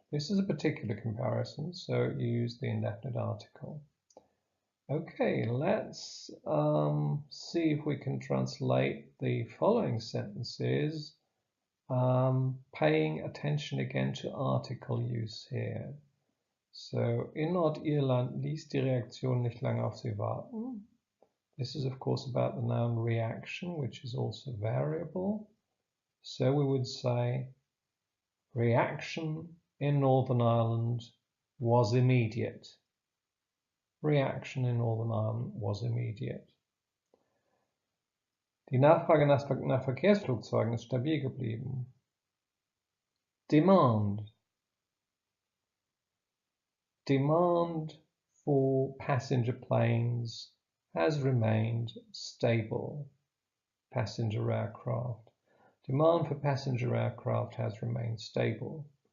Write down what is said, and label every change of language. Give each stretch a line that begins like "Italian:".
English: This is a particular comparison, so you use the indefinite article. Okay, let's see if we can translate the following sentences, paying attention again to article use here.
German: So, in Nordirland ließ die Reaktion nicht lange auf sie warten.
English: This is, of course, about the noun reaction, which is also variable. So we would say, reaction in Northern Ireland was immediate. Reaction in Northern Ireland was immediate.
German: Die Nachfrage nach Verkehrsflugzeugen ist stabil geblieben.
English: Demand. Demand for passenger planes has remained stable. Passenger aircraft. Demand for passenger aircraft has remained stable.